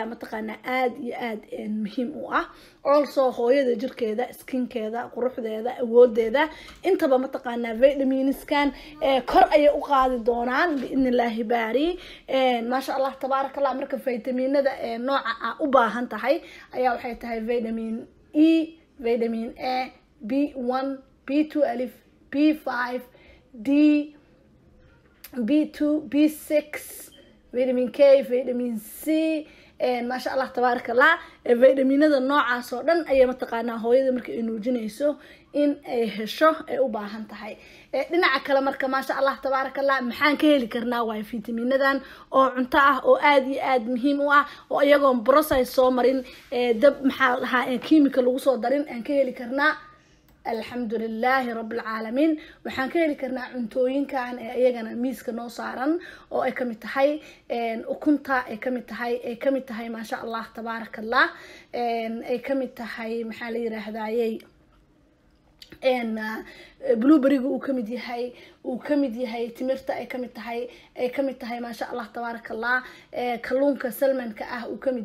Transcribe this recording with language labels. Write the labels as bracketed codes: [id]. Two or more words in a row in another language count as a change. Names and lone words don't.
[so] mataqaanaa aad iyo aad muhiim u ah also hooyada jirkeeda skinkeeda quruxdeeda awoodeeda intaba mataqaanaa vitaminskan kor ay u qaadi doonaan [ar] بإذن الله الباري ما شاء الله تبارك الله [so] marka vitamiinada nooca u baahan tahay ayaa waxay tahay [en] vitamin E vitamin A [so] B1 B2 alif B5 D [en] B2 B6 vitamin K vitamin C [ar] ما شاء الله تبارك الله [so] فيتامينada noocaas oo dhan ay mataqaanaa hooyada markay ay nuujinayso in ay hesho ay u baahan tahay dhinaca kale marka [ar] ما شاء الله تبارك الله [so] maxaan ka heli karnaa waa fitamiinadan oo cunto ah oo aad iyo aad muhiim u ah oo iyagoo process soo marin dab maxaa lahaa chemical lagu soo darin aan ka heli karnaa [ar] الحمد لله رب العالمين [so] waxaan ka heli karnaa cuntooyinkan iyagana miiska noo saaran oo ay kamid tahay ukunta ay kamid tahay [ar] ما شاء الله تبارك الله [so] ay kamid tahay maxaa la yiraahdaayay blueberry uu kamid yahay timirta ay kamid tahay [ar] ما شاء الله تبارك الله [so] kalluunka salmanka ah uu kamid